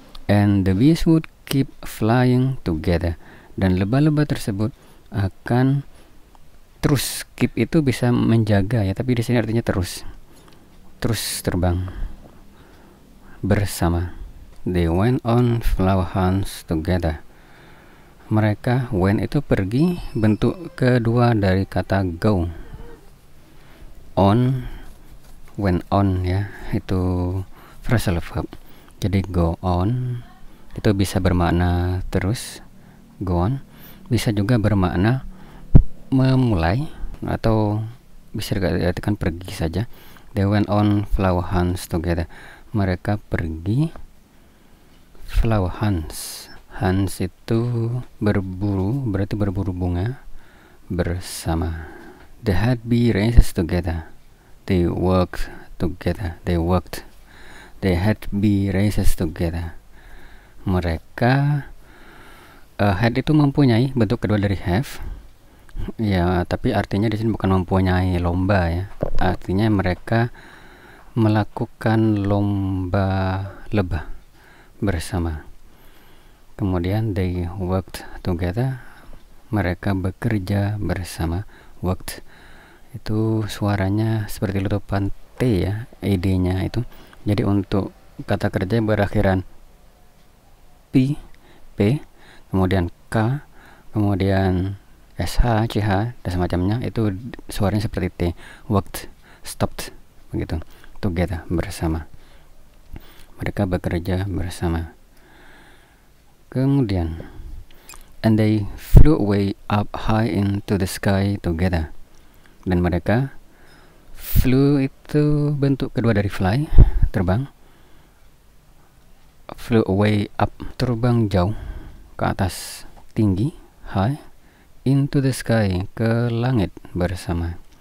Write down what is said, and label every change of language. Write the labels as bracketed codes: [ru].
[en] And the bees would keep flying together. [id] Dan lebah-lebah tersebut akan terus. Keep itu bisa menjaga ya, tapi di sini artinya terus terbang bersama. [en] They went on flower hunts together. [id] Mereka, went itu pergi, bentuk kedua dari kata go. On, went on ya, itu phrasal verb. Jadi go on itu bisa bermakna terus, go on. Bisa juga bermakna memulai atau bisa diartikan pergi saja. [en] They went on flower hunts together. [id] Mereka pergi [en] flower hunts. [id] Hunts itu berburu, berarti berburu bunga bersama. [en] They had bee races together. They worked together. They had bee races together. [id] Mereka had itu mempunyai, bentuk kedua dari have. Ya, tapi artinya di sini bukan mempunyai lomba ya. Artinya mereka melakukan lomba lebah bersama. Kemudian [en] they worked together. [id] Mereka bekerja bersama. Worked itu suaranya seperti letupan T ya, ed-nya itu. Jadi untuk kata kerja berakhiran P, kemudian K, kemudian SH, CH, dan semacamnya, itu suaranya seperti T. [en] Worked, stopped, [id] begitu. [en] Together, [id] bersama. Mereka bekerja bersama. Kemudian, [en] and they flew away up high into the sky together. [id] Dan mereka, flew itu bentuk kedua dari fly, terbang. [en] Flew away up, [id] terbang jauh ke atas, tinggi, [en] high, into the sky, [id] ke langit bersama.